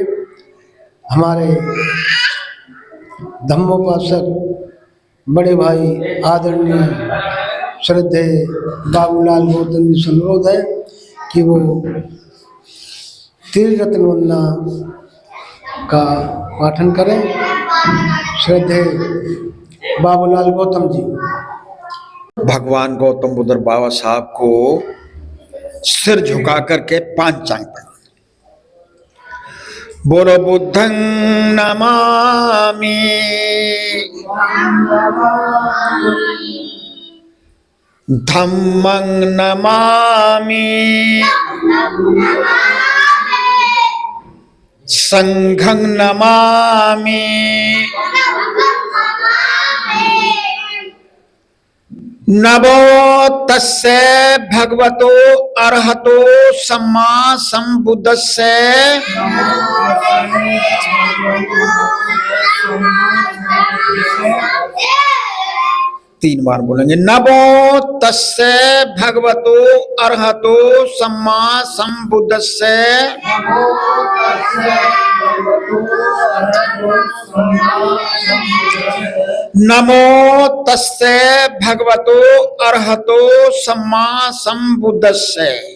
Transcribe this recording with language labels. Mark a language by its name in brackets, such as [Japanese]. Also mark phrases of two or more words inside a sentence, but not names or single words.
[Hindi] हमारे धम्मोपासक बड़े भाई आदरणीय श्रद्धेय बाबूलाल गौतम जी से अनुरोध है कि वो त्रिरत्न वंदना का पाठन करें। श्रद्धेय बाबूलाल गौतम जी। भगवान गौतम बुद्ध बाबा साहब को सिर झुका करके 5 चांग पड़े। [Pali] बोलो बुद्धं नमामि, धम्मं नमामि, संघं नमामि, नमो तस्से भगवतो अरहतो सम्मा संबुद्धस्से। [Hindi] 3 बार बोलेंगे। [Pali] नमो तस्से भगवतो अरहतो सम्मा संबुद्धस्से। नमो तस्से भगवतो अरहतो सम्मा संबुद्धस्से।